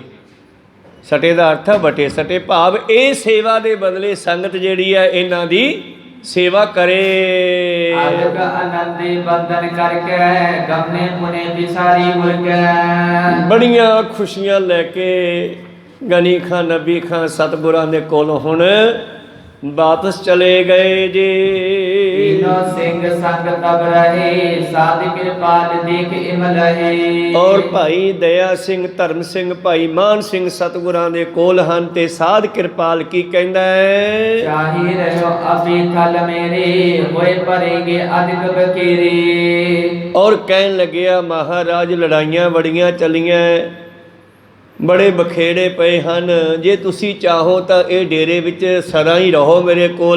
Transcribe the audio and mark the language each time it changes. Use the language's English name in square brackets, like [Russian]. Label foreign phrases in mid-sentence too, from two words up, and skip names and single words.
[Punjabi] ਸਟੇ ਦਾ ਅਰਥ ਹੈ ਵਟੇ ਸਟੇ, ਭਾਵ ਇਹ ਸੇਵਾ ਦੇ ਬਦਲੇ ਸੰਗਤ ਜਿਹੜੀ ਹੈ ਇਹਨਾਂ ਦੀ ਸੇਵਾ ਕਰੇ। ਆਦਿਕ ਆਨੰਦੇ ਬੰਧਨ ਕਰਕੇ, ਗਮਨੇ ਪੁਨੇ ਵਿਸਾਰੀ ਮੁਰਕੇ। ਬੜੀਆਂ ਖੁਸ਼ੀਆਂ ਲੈ ਕੇ ਗਨੀ ਖਾਂ ਨਬੀ ਖਾਂ ਸਤਿਗੁਰਾਂ ਦੇ ਕੋਲ ਹੁਣ ਵਾਪਸ ਚਲੇ ਗਏ ਜੀ। [Hindi] तीनों सिंह संग तब रहे, साध कृपाल देख इम लहे। [Punjabi] ਔਰ ਭਾਈ ਦਇਆ ਸਿੰਘ, ਧਰਮ ਸਿੰਘ, ਭਾਈ ਮਾਨ ਸਿੰਘ ਸਤਿਗੁਰਾਂ ਦੇ ਕੋਲ ਹਨ ਤੇ ਸਾਧ ਕਿਰਪਾਲ ਕੀ ਕਹਿੰਦਾ ਹੈ? ਚਾਹੀ ਰਹਿਓ ਅਬੀ ਥਲ ਮੇਰੇ, ਹੋਏ ਪਰੇਗੇ ਅਧਿਕ ਬਕੇਰੇ। ਔਰ ਕਹਿਣ ਲੱਗਿਆ ਮਹਾਰਾਜ ਲੜਾਈਆਂ ਬੜੀਆਂ ਚੱਲੀਆਂ, ਬੜੇ ਬਖੇੜੇ ਪਏ ਹਨ, ਜੇ ਤੁਸੀਂ ਚਾਹੋ ਤਾਂ ਇਹ ਡੇਰੇ ਵਿੱਚ ਸਦਾ ਹੀ ਰਹੋ ਮੇਰੇ ਕੋਲ।